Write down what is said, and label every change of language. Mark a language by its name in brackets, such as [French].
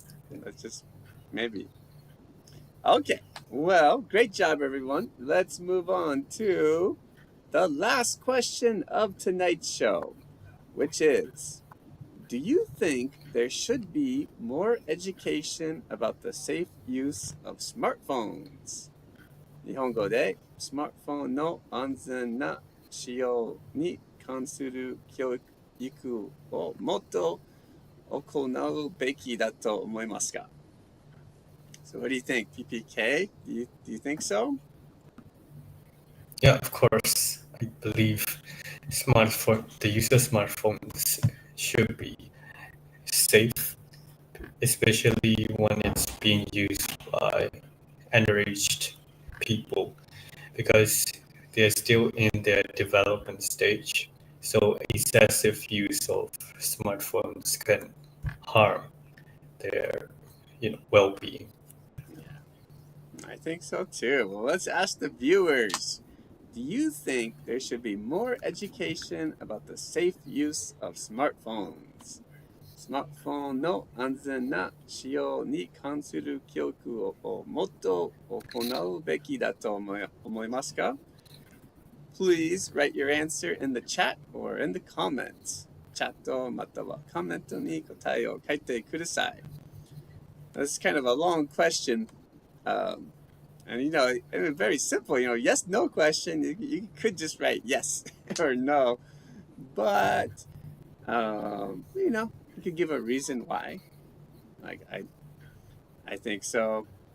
[English] That's just maybe. Okay, well, great job, everyone. Let's move on to the last question of tonight's show, which is, do you think there should be more education about the safe use of smartphones? [Japanese] 日本語でスマートフォンの安全な使用に関する教育をもっと行うべきだと思いますか? [English] So what do you think, PPK? Do you think so? Yeah, of course. I believe the use of smartphones should be safe, especially when it's being used by underage people, because they're still in their development stage. So excessive use of smartphones can harm their well-being. Yeah, I think so too. Well, let's ask the viewers. Do you think there should be more education about the safe use of smartphones? [Japanese] スマートフォンの安全な使用に関する教育をもっと行うべきだと思いますか? [English] Please write your answer in the chat or in the comments. [Japanese] チャットまたはコメントに答えを書いてください. [English] That's kind of a long question. And very simple, yes, no question. You could just write yes or no. But, you could give a reason why. Like, I think so.